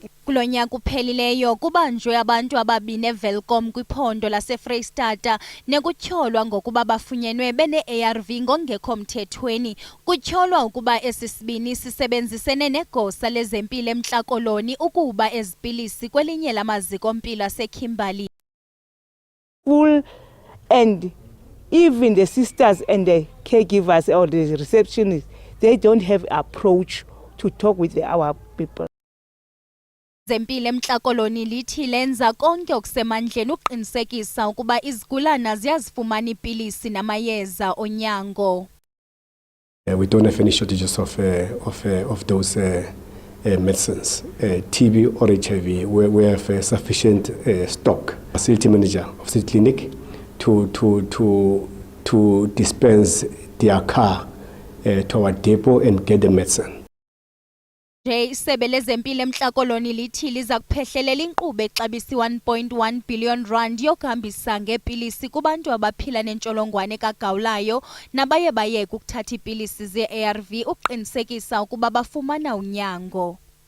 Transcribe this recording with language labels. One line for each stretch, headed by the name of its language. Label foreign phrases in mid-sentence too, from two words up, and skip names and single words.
Xhosa: Kulo nyaka uphelileyo kubanjwe abantu ababini eVelkom kwiphondo laseFreystata nekutyholwa ngokuba bafunyenwe bene-ARV ngongekho mthethweni. Kutyholwa ukuba esi sibini sisebenzisene negosa lezempilo eMhlakoloni ukuba ezipilisi kwelinye lamaziko empilo aseKimberley.
English: And even the sisters and the caregivers or the receptionists, they don't have approach to talk with our people.
Xhosa: Zempilo eMhlakoloni lithi lenza konke okusemandleni uqinisekisa ukuba izigulana ziyazifumana iipilisi namayeza onyango.
English: We don't have any shortages of those medicines. TB or HIV, we have sufficient stock. Facility manager of the clinic to dispense their car to our depot and get the medicine.
Xhosa: Isebe lezempilo eMhlakoloni lithi liza kuphehlelela inkqubo exabisa 1.1 billion rand yokuhambisa ngeepilisi kubantu abaphila nentsholongwane kagawulayo nabaye bayeka ukuthatha iipilisi ze-ARV uqinisekisa ukuba bafumana unyango.